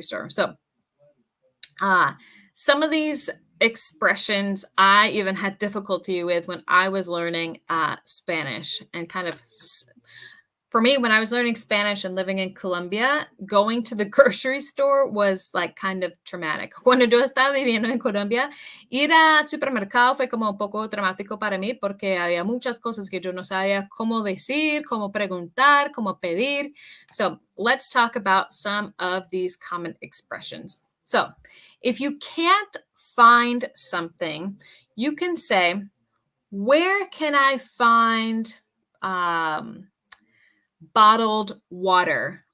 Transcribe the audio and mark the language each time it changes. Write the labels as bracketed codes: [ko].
[en] So some of these expressions I even had difficulty with when I was learning Spanish, and kind of For me, when I was learning Spanish and living in Colombia, going to the grocery store was like kind of traumatic. [es] Cuando yo estaba viviendo en Colombia, ir al supermercado fue como un poco traumático para mí porque había muchas cosas que yo no sabía cómo decir, cómo preguntar, cómo pedir. [en] So let's talk about some of these common expressions. So if you can't find something, you can say, where can I find bottled water?